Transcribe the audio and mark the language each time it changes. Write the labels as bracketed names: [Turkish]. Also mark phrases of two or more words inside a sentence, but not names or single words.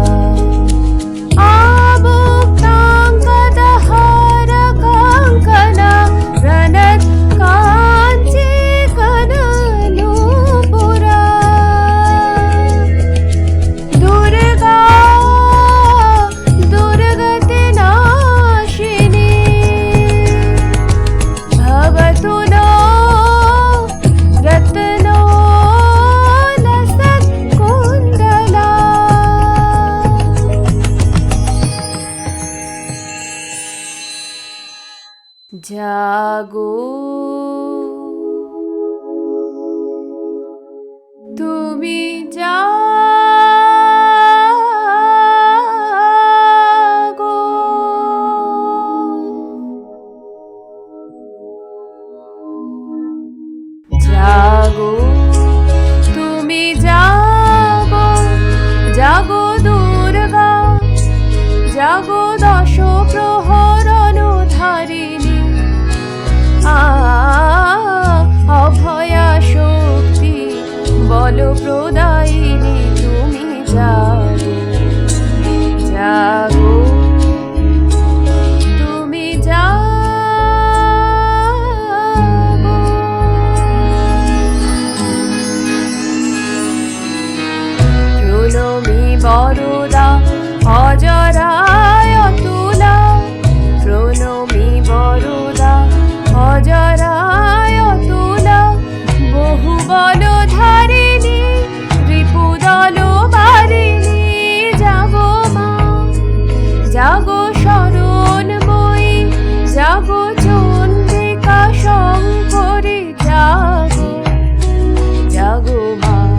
[Sanskrit] आभुक्ताङ्गदहारकाङ्कना रणत् काञ्ची कननूपुरा दुर्गा दुर्गतिनाशिनी भवतु नो रत्नो लसत्कुण्डला। [Bangla] জাগো তুমি জাগো, জাগো তুমি জাগো, জাগো দুর্গা, জাগো দশ প্রহরণধারিণী, অভয়া শক্তি বল প্রদায়িনী তুমি জাগো, জাগো তুমি জাগো। প্রণমী বরদা অজরায় তুলা, প্রণমী বরদা অজরায় তুলা, বহু বল ধারিণী রিপুদল বারিণী, জাগো মা, জাগো শরণময়ী, জাগো চন্দ্রিকা শঙ্করী, জাগো, জাগো মা,